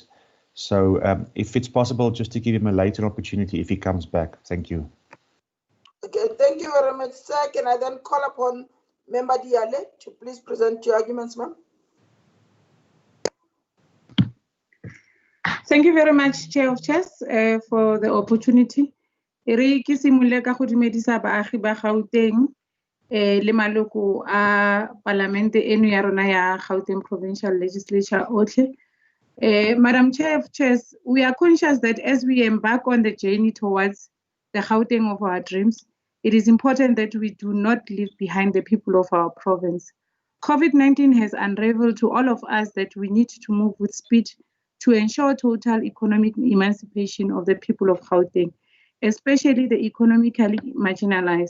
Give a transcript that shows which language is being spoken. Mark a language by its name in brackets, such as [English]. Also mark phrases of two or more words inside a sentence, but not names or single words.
[English] So if it's possible, just to give him a later opportunity if he comes back. Thank you. Okay, thank you very much, sir. Can I then call upon Member Diale to please present your arguments, ma'am? Thank you very much, Chair of Chairs, for the opportunity. [Tswana] Re ke simolole ka go dumedisa baagi ba Gauteng le maloko a palamente eno ya rona ya Gauteng Provincial Legislature otlhe. [English] Madam Chair of Chairs, we are conscious that as we embark on the journey towards the Gauteng of our dreams, it is important that we do not leave behind the people of our province. COVID-19 has unraveled to all of us that we need to move with speed to ensure total economic emancipation of the people of Gauteng, especially the economically marginalized.